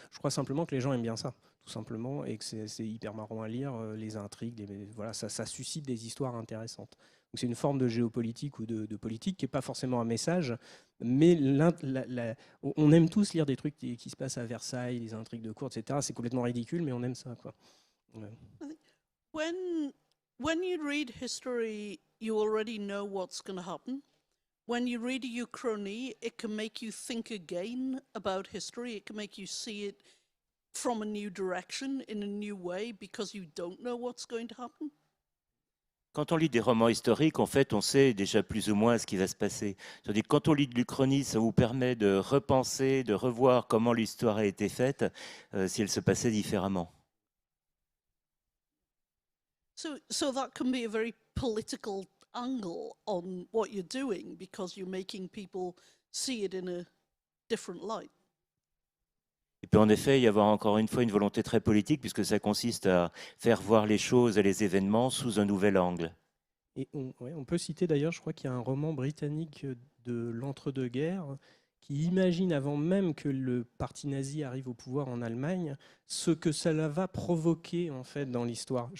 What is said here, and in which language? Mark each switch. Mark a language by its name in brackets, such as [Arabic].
[French] Je crois simplement que les gens aiment bien ça, tout simplement, et que c'est hyper marrant à lire, les intrigues, voilà, ça suscite des histoires intéressantes. Donc c'est une forme de géopolitique ou de politique qui n'est pas forcément un message, mais on aime tous lire des trucs qui se passent à Versailles, les intrigues de cour, etc. C'est complètement ridicule, mais on aime ça, quoi. Ouais. [English] When you read history, you already know what's going to happen. When you read a uchronie, it can make you think again about history. It can make you see it from a new direction, in a new way, because you don't know what's going to happen. [French] Quand on lit des romans historiques, en fait, on sait déjà plus ou moins ce qui va se passer. C'est-à-dire que quand on lit de l'Uchronie, ça vous permet de repenser, de revoir comment l'histoire a été faite, si elle se passait différemment. [English] So that can be a very political angle on what you're doing because you're making people see it in a different light. [French] Il peut en effet y avoir encore une fois une volonté très politique, puisque ça consiste à faire voir les choses et les événements sous un nouvel angle. Et on peut citer d'ailleurs, je crois qu'il y a un roman britannique de l'entre-deux-guerres qui imagine, avant même que le parti nazi arrive au pouvoir en Allemagne, ce que cela va provoquer en fait dans l'histoire.